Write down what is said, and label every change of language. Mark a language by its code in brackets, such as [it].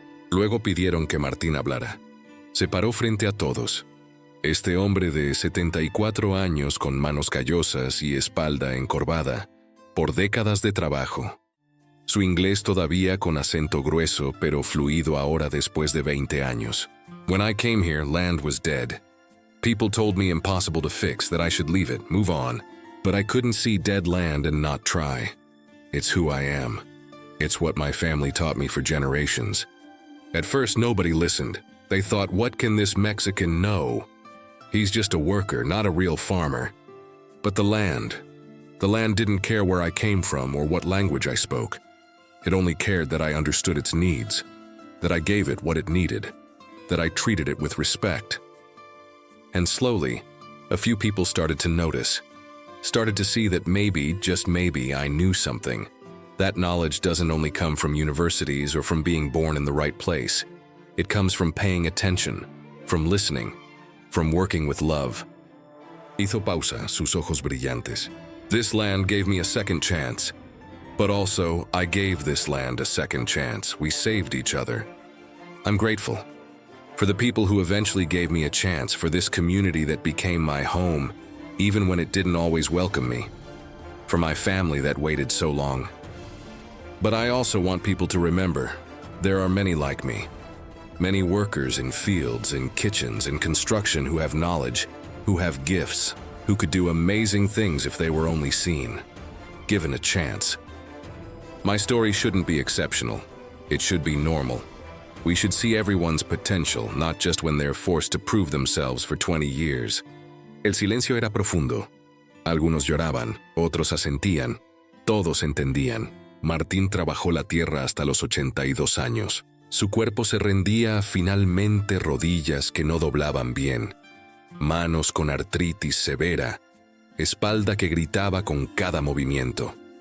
[es] Luego pidieron que Martín hablara. Se paró frente a todos. Este hombre de 74 años con manos callosas y espalda encorvada, por décadas de trabajo. Su inglés todavía con acento grueso, pero fluido ahora después de 20 años. [en] «When I came here, land was dead. People told me impossible to fix, that I should leave it, move on. But I couldn't see dead land and not try. It's who I am. It's what my family taught me for generations. At first, nobody listened. They thought, what can this Mexican know? He's just a worker, not a real farmer. But the land didn't care where I came from or what language I spoke. It only cared that I understood its needs, that I gave it what it needed, that I treated it with respect. And slowly, a few people started to notice, started to see that maybe, just maybe, I knew something. That knowledge doesn't only come from universities or from being born in the right place. It comes from paying attention, from listening, from working with love. [es] Hizo pausa, sus ojos brillantes. [en] This land gave me a second chance. But also, I gave this land a second chance. We saved each other. I'm grateful for the people who eventually gave me a chance, for this community that became my home, even when it didn't always welcome me, for my family that waited so long. But I also want people to remember, there are many like me. Many workers in fields, in kitchens, in construction who have knowledge, who have gifts, who could do amazing things if they were only seen, given a chance. My story shouldn't be exceptional. It should be normal. We should see everyone's potential, not just when they're forced to prove themselves for 20 years. [es] El silencio era profundo. Algunos lloraban, otros asentían, todos entendían. Martín trabajó la tierra hasta los 82 años. Su cuerpo se rendía, finalmente rodillas que no doblaban bien, manos con artritis severa, espalda que gritaba con cada movimiento.